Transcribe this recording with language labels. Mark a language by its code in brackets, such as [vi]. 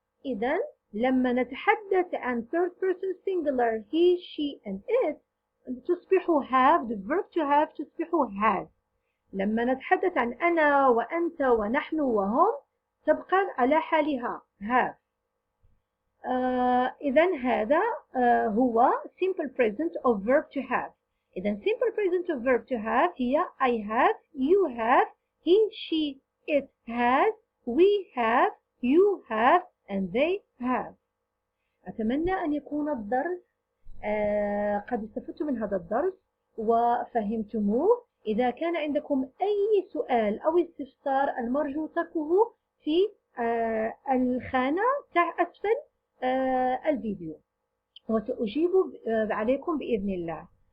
[ar] إذا لما نتحدث عن [en] third person singular he she and it [ar] تصبح [en] have. the verb to have [ar] تصبح [en] has. [ar] لما نتحدث عن أنا وأنت ونحن وهم تبقى على حالها have. إذا هذا هو [en] simple present of verb to have. [ar] إذا [en] simple present of verb to have هي I have, you have, he, she, it has, we have, you have, and they have. [ar] أتمنى أن يكون الدرس قد استفدتم من هذا الدرس وفهمتموه. إذا كان عندكم أي سؤال أو استفسار المرجو تركه في الخانة أسفل الفيديو وسأجيب عليكم بإذن الله.